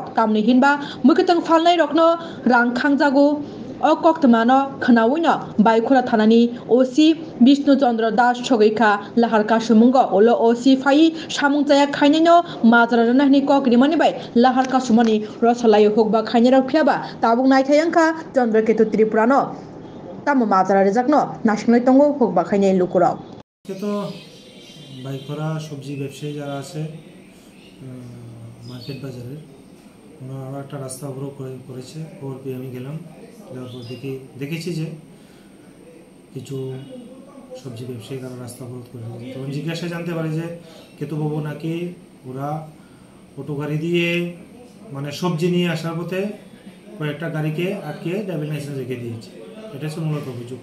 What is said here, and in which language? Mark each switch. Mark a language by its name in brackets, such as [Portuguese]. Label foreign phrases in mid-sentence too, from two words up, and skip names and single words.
[Kok Borok] tamni hinba mukhetang phalnai rokno rang khangjago o koktmano khnaoino baikura thanani OC Bishnu Chandra Das Chogeikha lahar kasumungo olo OC phai samungchaya khainaino majrarani kokrimani bai lahar kasumani rosalayo hokba khainero phiaba tabuk naithayangkha Chandraketu Tripurano tamo majra rejakno nasingnai tongo hokba khainai lukurok [Bangla] তো বাইক করা সবজি ব্যবসায়ী যারা আছে মার্কেট বাজারে ওনারা একটা রাস্তা অবরোধ করেছে খবর পেয়ে আমি গেলাম যাওয়ার পর দেখেছি যে কিছু সবজি ব্যবসায়ী তারা রাস্তা অবরোধ করে তখন জিজ্ঞাসা জানতে পারে যে কেতুবাবু নাকি ওরা অটো গাড়ি দিয়ে মানে সবজি নিয়ে আসার পথে কয়েকটা গাড়িকে আটকে ড্রাইভিং লাইসেন্স রেখে দিয়েছে এটা হচ্ছে মূলত অভিযোগ।